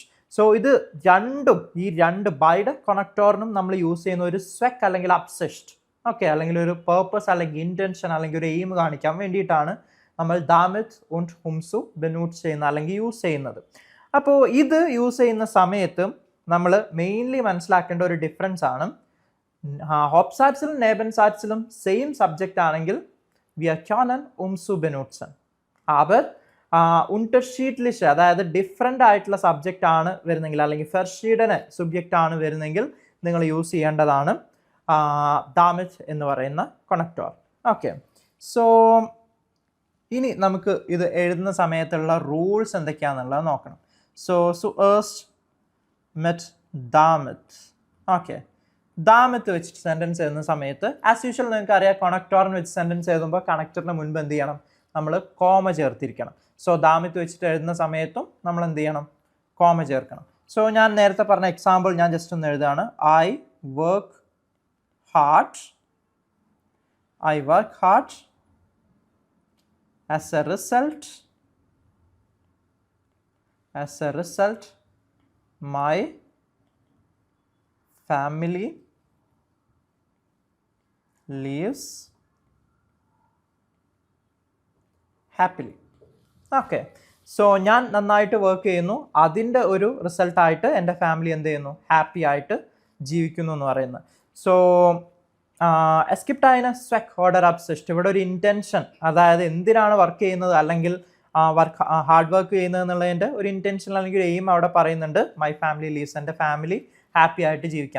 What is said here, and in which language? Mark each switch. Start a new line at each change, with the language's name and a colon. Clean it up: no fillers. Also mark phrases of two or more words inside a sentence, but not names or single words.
Malayalam: സോ ഇത് രണ്ടും, ഈ രണ്ട് ബൈഡ് കണക്ടോറിനും നമ്മൾ യൂസ് ചെയ്യുന്ന ഒരു സ്വെക്ക് അല്ലെങ്കിൽ അബ്സിസ്റ്റ്, ഓക്കെ, അല്ലെങ്കിൽ ഒരു പേർപ്പസ് അല്ലെങ്കിൽ ഇൻറ്റൻഷൻ അല്ലെങ്കിൽ ഒരു എയിം കാണിക്കാൻ വേണ്ടിയിട്ടാണ് നമ്മൾ
German: damit und umzu benutzt
Malayalam: ചെയ്യുന്ന അല്ലെങ്കിൽ യൂസ് ചെയ്യുന്നത്. അപ്പോൾ ഇത് യൂസ് ചെയ്യുന്ന സമയത്ത് നമ്മൾ മെയിൻലി മനസ്സിലാക്കേണ്ട ഒരു ഡിഫറൻസ് ആണ്, ഹോപ്സാറ്റ്സിലും
German: Neben Satz
English: same subject
Malayalam: ആണെങ്കിൽ
German: wir können umso benutzen, aber unterschiedliche,
Malayalam: അതായത് ഡിഫറെൻ്റ് ആയിട്ടുള്ള സബ്ജക്റ്റ് ആണ് വരുന്നെങ്കിൽ അല്ലെങ്കിൽ ഫെർഷീഡനെ സബ്ജക്റ്റ് ആണ് വരുന്നെങ്കിൽ നിങ്ങൾ യൂസ് ചെയ്യേണ്ടതാണ് ദാമിറ്റ് എന്ന് പറയുന്ന കണക്ടർ. ഓക്കെ, സോ ഇനി നമുക്ക് ഇത് എഴുതുന്ന സമയത്തുള്ള റൂൾസ് എന്തൊക്കെയാണെന്നുള്ളത് നോക്കണം.
German: സോ zuerst mit damit.
Malayalam: ഓക്കെ, ദാമിറ്റ് വെച്ചിട്ട് സെൻറ്റൻസ് എഴുതുന്ന സമയത്ത്
English: as usual
Malayalam: നിങ്ങൾക്ക് അറിയാം, കണക്ടറിന് വെച്ച് സെൻറ്റൻസ് എഴുതുമ്പോൾ കണക്ടറിന് മുൻപ് എന്ത് ചെയ്യണം, നമ്മൾ കോമ ചേർത്തിരിക്കണം. സോ ദാമിറ്റ് വെച്ചിട്ട് എഴുതുന്ന സമയത്തും നമ്മൾ എന്ത് ചെയ്യണം, കോമ ചേർക്കണം. സോ ഞാൻ നേരത്തെ പറഞ്ഞ എക്സാമ്പിൾ ഞാൻ ജസ്റ്റ് ഒന്ന് എഴുതാണ്,
English: I work hard, I work hard as a result my family lives happily.
Malayalam: ഓക്കെ, സോ ഞാൻ നന്നായിട്ട് വർക്ക് ചെയ്യുന്നു, അതിൻ്റെ ഒരു റിസൾട്ടായിട്ട് എൻ്റെ ഫാമിലി എന്ത് ചെയ്യുന്നു, ഹാപ്പി ആയിട്ട് ജീവിക്കുന്നു എന്ന് പറയുന്നത്. സോ
German: es gibt Zweck oder Absicht,
Malayalam: ഇവിടെ ഒരു ഇൻറ്റൻഷൻ, അതായത് എന്തിനാണ് വർക്ക് ചെയ്യുന്നത് അല്ലെങ്കിൽ
English: hard work
Malayalam: ചെയ്യുന്നത് എന്നുള്ളതിൻ്റെ ഒരു ഇൻറ്റൻഷൻ അല്ലെങ്കിൽ ഒരു എയിം അവിടെ പറയുന്നുണ്ട്,
English: my family lives,
Malayalam: എൻ്റെ ഫാമിലി ഹാപ്പി ആയിട്ട് ജീവിക്കാൻ.